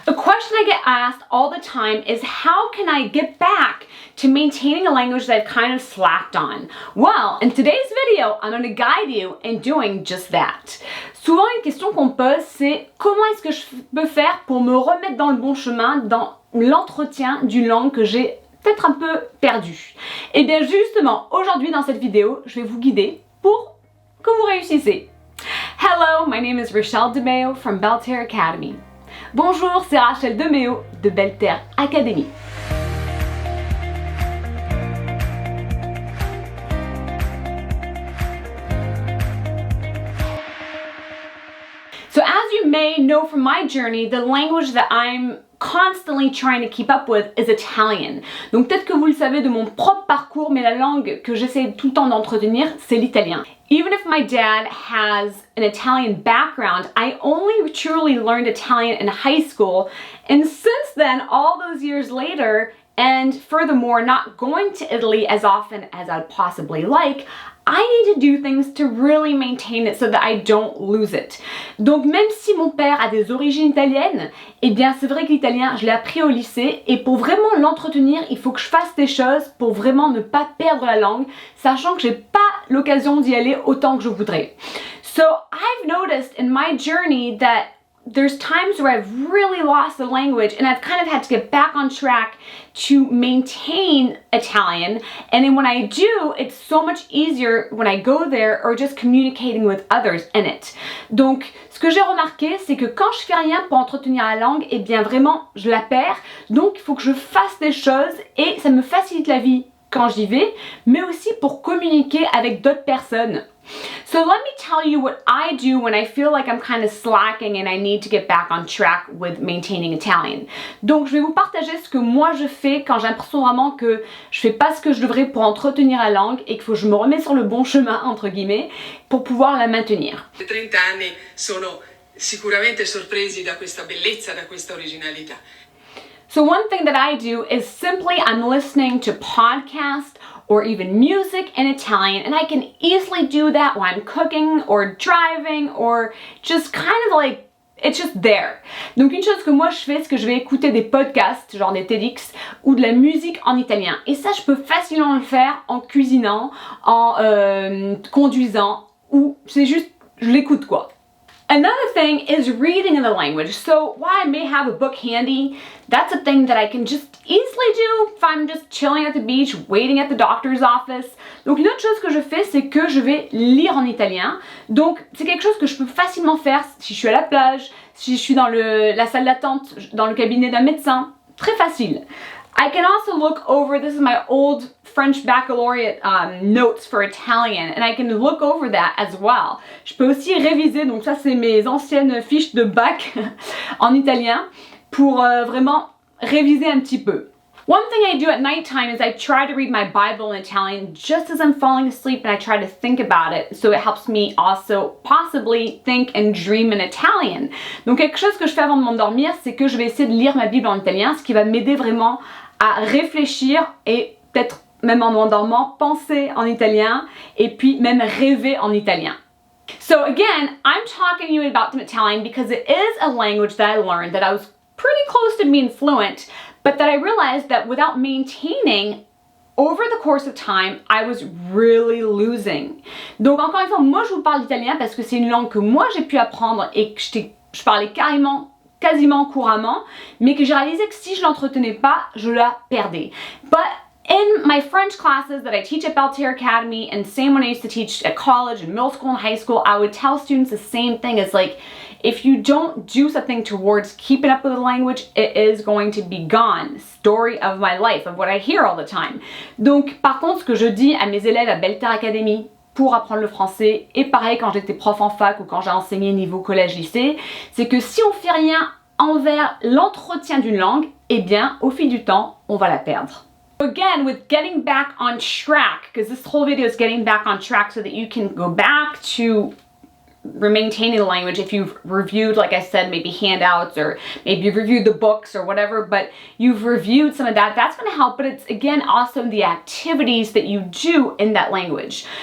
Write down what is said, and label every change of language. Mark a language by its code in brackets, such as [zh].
[en] A question I get asked all the time is how can I get back to maintaining a language that I've kind of slacked on? Well, in today's video, I'm going to guide you in doing just that. [fr] Souvent, une question qu'on me pose, c'est comment est-ce que je peux faire pour me remettre dans le bon chemin dans l'entretien d'une langue que j'ai peut-être un peu perdue? Et bien justement, aujourd'hui dans cette vidéo, je vais vous guider pour que vous réussissez. [en] Hello, my name is Rachele DeMeo from Belle Terre Academy. [fr] Bonjour, c'est Rachele DeMeo de Belle Terre Academy. [en] So as you may know from my journey, the language that I'm constantly trying to keep up with is Italian. [fr] Donc peut-être que vous le savez de mon propre parcours, mais la langue que j'essaie tout le temps d'entretenir, c'est l'italien. [en] Even if my dad has an Italian background, I only truly learned Italian in high school, and since then, all those years later, and furthermore, not going to Italy as often as I'd possibly like, I need to do things to really maintain it so that I don't lose it. [fr] Donc même si mon père a des origines italiennes, eh bien c'est vrai que l'italien, je l'ai appris au lycée et pour vraiment l'entretenir, il faut que je fasse des choses pour vraiment ne pas perdre la langue, sachant que j'ai pas l'occasion d'y aller autant que je voudrais. [en] So I've noticed in my journey that there's times where I've really lost the language and I've kind of had to get back on track to maintain Italian, and then when I do, it's so much easier when I go there or just communicating with others in it. [fr] Donc, ce que j'ai remarqué, c'est que quand je fais rien pour entretenir la langue, eh bien vraiment, je la perds. Donc, il faut que je fasse des choses et ça me facilite la vie quand j'y vais, mais aussi pour communiquer avec d'autres personnes. [en] So let me tell you what I do when I feel like I'm kind of slacking and I need to get back on track with maintaining Italian. [fr] Donc je vais vous partager ce que moi je fais quand j'ai l'impression vraiment que je fais pas ce que je devrais pour entretenir la langue et qu'il faut que je me remette sur le bon chemin entre guillemets pour pouvoir la maintenir. [it] I 30 anni sono sicuramente sorpresi da questa bellezza, da questa originalità. [en] So one thing that I do is simply I'm listening to podcasts or even music in Italian, and I can easily do that while I'm cooking or driving or just kind of like, it's just there. [fr] Donc une chose que moi je fais, c'est que je vais écouter des podcasts, genre des TEDx, ou de la musique en italien. Et ça, je peux facilement le faire en cuisinant, en conduisant, ou c'est juste, je l'écoute quoi. [en] Another thing is reading in the language. So while I may have a book handy, that's a thing that I can just easily do if I'm just chilling at the beach, waiting at the doctor's office. [fr] Donc une autre chose que je fais, c'est que je vais lire en italien. Donc c'est quelque chose que je peux facilement faire si je suis à la plage, si je suis dans la salle d'attente, dans le cabinet d'un médecin. Très facile. [en] I can also look over, this is my old French baccalaureate notes for Italian, and I can look over that as well. [fr] Je peux aussi réviser, donc ça c'est mes anciennes fiches de bac en italien, pour vraiment réviser un petit peu. [en] One thing I do at nighttime is I try to read my Bible in Italian just as I'm falling asleep, and I try to think about it, so it helps me also possibly think and dream in Italian. [fr] Donc quelque chose que je fais avant de m'endormir, c'est que je vais essayer de lire ma Bible en italien, ce qui va m'aider vraiment à réfléchir et peut-être même en m'endormant, penser en italien et puis même rêver en italien. [en] So again, I'm talking to you about Italian because it is a language that I learned that I was pretty close to being fluent, but that I realized that without maintaining over the course of time, I was really losing. [fr] Donc encore une fois, moi je vous parle d'italien parce que c'est une langue que moi j'ai pu apprendre et que je parlais quasiment couramment, mais que j'ai réalisé que si je l'entretenais pas, je la perdais. [en] But in my French classes that I teach at Belle Terre Academy, and same when I used to teach at college and middle school and high school, I would tell students the same thing. It's like, if you don't do something towards keeping up with the language, it is going to be gone. Story of my life, of what I hear all the time. [fr] Donc, par contre, ce que je dis à mes élèves à Belle Terre Academy pour apprendre le français, et pareil quand j'étais prof en fac ou quand j'ai enseigné niveau collège-lycée, c'est que si on fait rien envers l'entretien d'une langue, eh bien, au fil du temps, on va la perdre. [en] Again, with getting back on track, because this whole video is getting back on track so that you can go back to maintaining the language if you've reviewed, like I said, maybe handouts or maybe you've reviewed the books or whatever, but you've reviewed some of that, that's going to help. But it's again also the activities that you do in that language.